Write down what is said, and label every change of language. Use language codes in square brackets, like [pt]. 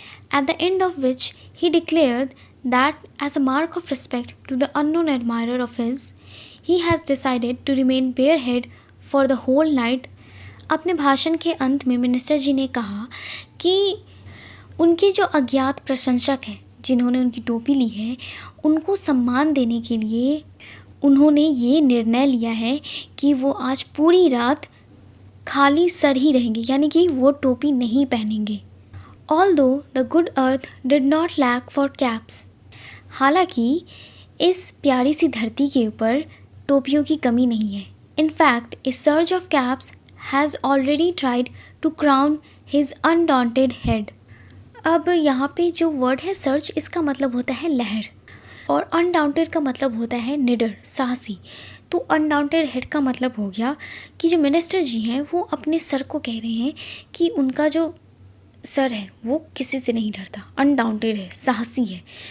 [en] At the end of which he declared that as a mark of respect to the unknown admirer of his, he has decided to remain barehead for the whole night. [hi] अपने भाषण के अंत में minister जी ने कहा कि उनके जो अज्ञात प्रशंसक हैं, जिन्होंने उनकी टोपी ली है, उनको सम्मान देने के लिए उन्होंने ये निर्णय लिया है कि वो आज पूरी रात खाली सर ही रहेंगे, यानी कि वो टोपी नहीं पहनेंगे। [en] Although the good earth did not lack for caps, [hi] हालांकि इस प्यारी सी धरती के ऊपर टोपियों की कमी नहीं है। [en] In fact, a surge of caps has already tried to crown his undaunted head. [hi] अब यहाँ पे जो वर्ड है सर्ज, इसका मतलब होता है लहर, और अनडाउंटेड का मतलब होता है निडर, साहसी। तो अनडाउंटेड हेड का मतलब हो गया कि जो मिनिस्टर जी हैं वो अपने सर को कह रहे हैं कि उनका जो सर है वो किसी से नहीं डरता, अनडाउंटेड है, साहसी है।